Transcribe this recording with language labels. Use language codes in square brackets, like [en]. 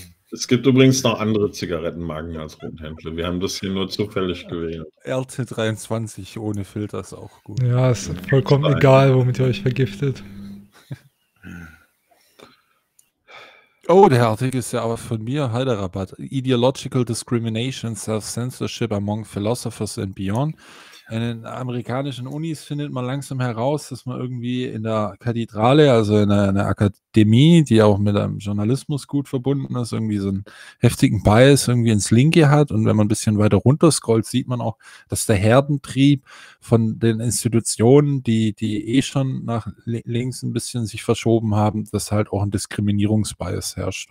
[de] Es gibt übrigens noch andere Zigarettenmarken als Rothändler. Wir haben das hier nur zufällig gewählt. RT23 ohne Filter ist auch gut. Ja, ist vollkommen egal, womit ihr euch vergiftet. Oh, der Artikel ist ja aber von mir, Heiderabad. [en] Ideological Discrimination, Self-Censorship among Philosophers and Beyond. [de] In den amerikanischen Unis findet man langsam heraus, dass man irgendwie in der Kathedrale, also in einer Akademie, die auch mit einem Journalismus gut verbunden ist, irgendwie so einen heftigen Bias irgendwie ins Linke hat. Und wenn man ein bisschen weiter runter scrollt, sieht man auch, dass der Herdentrieb von den Institutionen, die eh schon nach links ein bisschen sich verschoben haben, dass halt auch ein Diskriminierungsbias herrscht.